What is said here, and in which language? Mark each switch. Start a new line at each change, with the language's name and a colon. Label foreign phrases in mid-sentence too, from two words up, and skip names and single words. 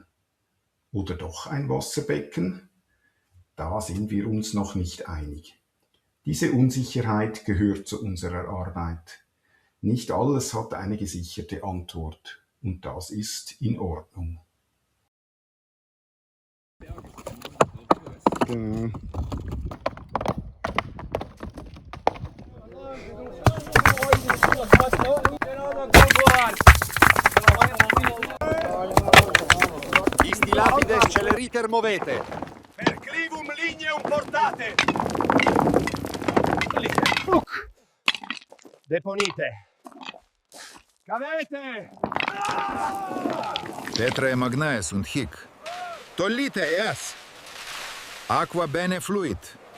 German: Oder doch ein Wasserbecken? Da sind wir uns noch nicht einig. Diese Unsicherheit gehört zu unserer Arbeit. Nicht alles hat eine gesicherte Antwort. Und das ist in Ordnung. Genau.
Latin: Isti lapide celerite e movete. Per clivum ligneum portate. Deponite. Cavete. Tetrae magnae und hic. Tollite eas. Aqua bene fluit.